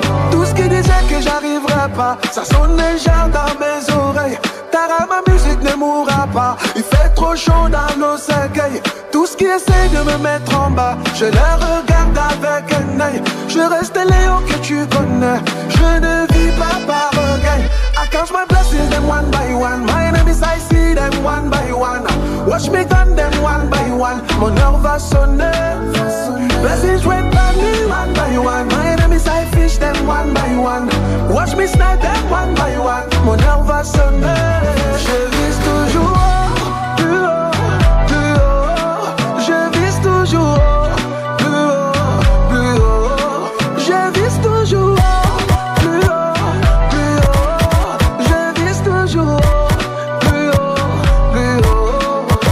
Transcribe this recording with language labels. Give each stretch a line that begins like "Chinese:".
French: Tout ce qui disait que j'arriverais pas, ça sonne déjà dans mes oreilles. Tara, ma musique ne mourra pas. Il fait trop chaud dans nos cercueils. Tout ce qui essaie de me mettre en bas, je les regarde avec un œil. Je reste Léo que tu connais. Je ne vis pas par orgueil.
English: I count my blessings them one by one. My enemies I see them one by one. Watch me gun them one by one.
French: Mon heure va sonner.
English: Blessings went by me one by one. My enemies I fish them one by one. Watch me snipe them one by one.
French: Mon heure va sonner. Je vise toujours haut, plus haut, plus haut. Je vise toujours haut, plus haut, plus haut. Je vise toujours haut, plus haut, plus haut. Je vise toujours haut, plus haut, plus haut.